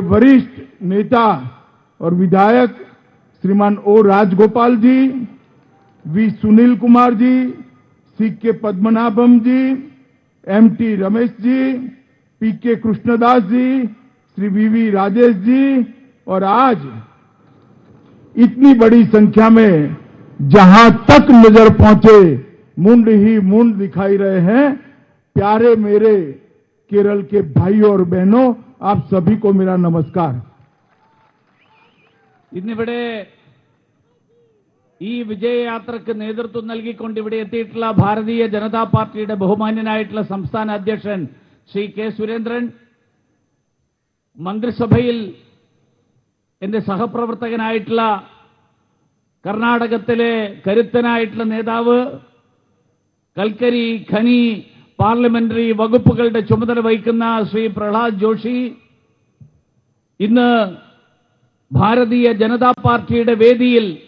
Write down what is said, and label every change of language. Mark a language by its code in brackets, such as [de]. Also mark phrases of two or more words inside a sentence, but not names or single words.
[hi] वरिष्ठ नेता और विधायक श्रीमान ओ राजगोपाल जी, वी सुनील कुमार जी, सी के पद्मनाभम जी, एमटी रमेश जी, पी के कृष्णदास जी, श्री वीवी राजेश जी, और आज इतनी बड़ी संख्या में जहां तक नजर पहुंचे मुंड ही मुंड दिखाई रहे हैं. प्यारे मेरे केरल के भाइयों और बहनों, आप सभी को मेरा नमस्कार. [ml] ഇന്നിവിടെ ഈ വിജയയാത്രക്ക് നേതൃത്വം നൽകിക്കൊണ്ട് ഇവിടെ എത്തിയിട്ടുള്ള ഭാരതീയ ജനതാ പാർട്ടിയുടെ ബഹുമാന്യനായിട്ടുള്ള സംസ്ഥാന അധ്യക്ഷൻ ശ്രീ കെ സുരേന്ദ്രൻ, മന്ത്രിസഭയിൽ എന്റെ സഹപ്രവർത്തകനായിട്ടുള്ള കർണാടകത്തിലെ കരുത്തനായിട്ടുള്ള നേതാവ്, കൽക്കരി, ഖനി, പാർലമെന്ററി വകുപ്പുകളുടെ ചുമതല വഹിക്കുന്ന ശ്രീ പ്രഹ്ലാദ് ജോഷി, ഇന്ന് ഭാരതീയ ജനതാ പാർട്ടിയുടെ വേദിയിൽ